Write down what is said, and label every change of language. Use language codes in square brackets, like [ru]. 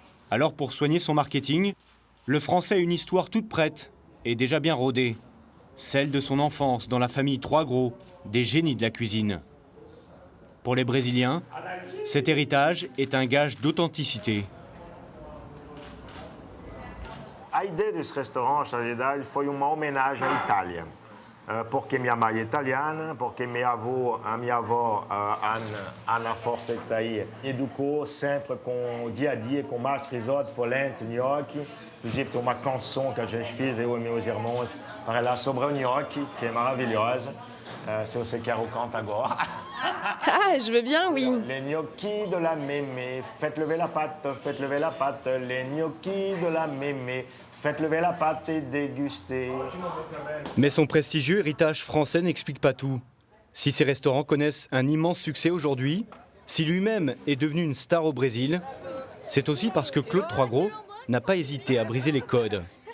[fr] Alors pour soigner son marketing, le Français a une histoire toute prête et déjà bien rodée. Celle de son enfance dans la famille Troisgros, des génies de la cuisine. Pour les Brésiliens, cet héritage est un gage d'authenticité. [pt] A idée de ce restaurant, na verdade, foi uma homenagem à Itália. Porque minha mãe é italiana, porque a minha avó, Ana Forte, que está aí, educou sempre com o dia a dia, com massa, risoto, polenta, gnocchi. Inclusive, tem uma canção que a gente fez, eu e meus irmãos, para lá sobre o gnocchi, que é maravilhosa. Se você quer, eu canto agora. [fr] Ah, je veux bien, oui. Les gnocchis de la mémé, faites lever la pâte, les gnocchis de la mémé. Faites lever la pâte et dégustez. Mais son prestigieux héritage français n'explique pas tout. Si ces restaurants connaissent un immense succès aujourd'hui, si lui-même est devenu une star au Brésil, c'est aussi parce que Claude Troisgros n'a pas hésité à briser les codes.